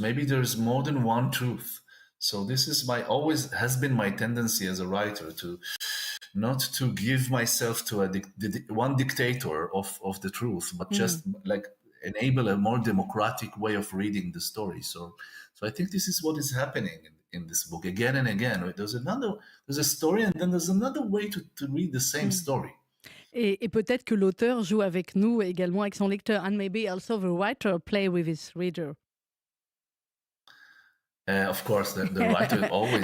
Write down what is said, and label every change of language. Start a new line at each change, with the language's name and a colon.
English: Maybe there's more than one truth. So this is always has been my tendency as a writer, to not to give myself to one dictator of the truth, but just like enable a more democratic way of reading the story. So I think this is what is happening in this book again and again. There's a story, and then there's another way to read the same story.
French: Et peut-être que l'auteur joue avec nous également, avec son lecteur.
English: And maybe also the writer play with his reader. Of course, the writer always